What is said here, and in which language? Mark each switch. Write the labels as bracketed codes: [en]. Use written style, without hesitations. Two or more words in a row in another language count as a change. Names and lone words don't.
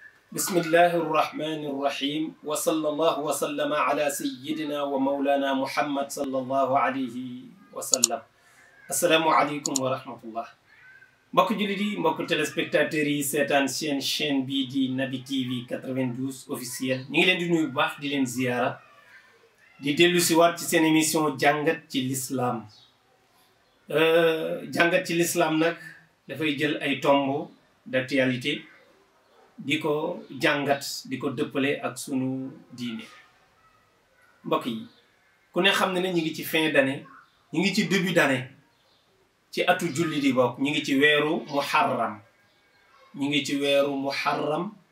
[ar] بسم الله الرحمن الرحيم وصلى الله وسلم على سيدنا ومولانا محمد صلى الله عليه وسلم السلام عليكم ورحمة الله [wo] mbokk jullit yi mbokk téléspectateurs yi seetaan seen chaîne bii di Naby TV 92 officiel ñu ngi leen di nuyu bu baax di leen ziyaara di dellu si waat ci seen émission jàngat ci l'islam jàngat ci l'islam nag dafay jël ay [fr] tomb d'actualité [wo] di ko jàngat di ko dëppale ak sunu diine mbokk yi ku ne xam ne ñu ngi ci [fr] fin d'année [wo] ñu ngi ci [fr] début d'année [wo] ci atu julli di bokk ñu ngi ci weeru muharram ñu ngi ci weeru muharram